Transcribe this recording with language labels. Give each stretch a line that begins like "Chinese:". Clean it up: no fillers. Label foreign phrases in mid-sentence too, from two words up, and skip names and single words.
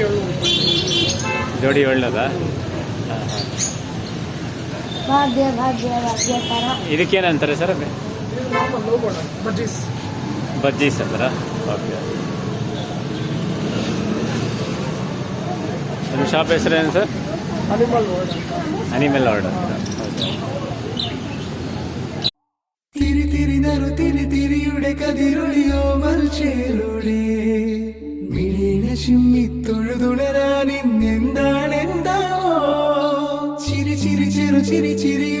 Kannada: ಜೋಡಿ ಒಳ್ಳೇದಾ? ಇದಕ್ಕೇನಂತಾರೆ ಸರ್? ಬಜ್ಜೀಸ್ ಅಂತಾರ? ಓಕೆ. ನಿಮ್ಮ ಶಾಪ್ ಹೆಸರೇನು ಸರ್? ಅನಿಮಲ್ ವರ್ಲ್ಡ್.
Malayalam: തിരിതിരിനറു തിരിതിരിയുടെ കതിരൊളിയോ മൽച്ചേലുടെ മിഴിന ചിമ്മിത്തൊഴുതുണരാൻ ഇന്നെന്താണെന്താവോ ചിരി ചിരി ചെറു ചിരി ചിരി